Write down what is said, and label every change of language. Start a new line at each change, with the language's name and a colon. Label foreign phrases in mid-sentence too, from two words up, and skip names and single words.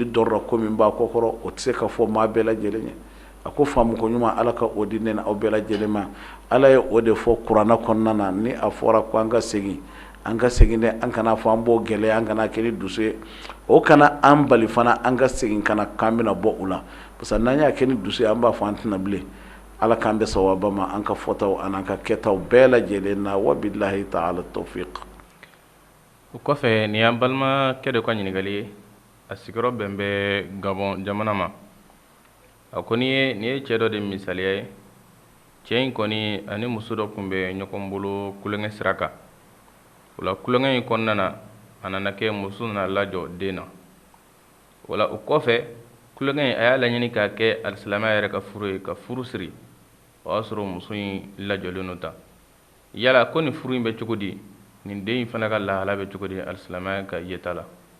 Bambara: dɔrɔra ko min b'a kɔ kɔrɔ o tɛ se ka fɔ maa bɛɛ lajɛlen ye a ko faamu ko ɲuman ala ka o di ne ni aw bɛɛ lajɛlen ma ala ye o de fɔ kuranɛ kɔnɔna na ni a fɔra ko an ka segin dɛ an kana fɔ an b'o gɛlɛya an kana kɛ ni dusu ye o kana an bali fana an ka segin kana k'an bɛna bɔ u la
French: parce que
Bambara: n'an y'a kɛ ni dusu ye an b'a fɔ an tɛna bilen ala k'an bɛ sawaba ma an ka fɔtaw an'an ka kɛtaw bɛɛ lajɛlen na
Arabic: وبالله تعالى التوفيق
Bambara: o kɔfɛ nin y'an balimakɛ de ka ɲininkali ye a sigiyɔrɔ bɛn bɛ gabɔn jamana ma a ko nin ye cɛ dɔ de misaliya ye cɛ in kɔni ani muso dɔ tun bɛ ɲɔgɔn bolo kulonkɛ sira kan o la kulonkɛ in kɔnɔna na a nana kɛ muso nana lajɔ den na o la o kɔfɛ kulonkɛ in a y'a laɲini k'a kɛ alisilamɛya yɛrɛ ka furu ye ka furu siri o y'a sɔrɔ muso in lajɔlen don tan yala ko nin furu in bɛ cogo di nin den in fana ka lahala bɛ cogo di alisilamɛya ka yeta la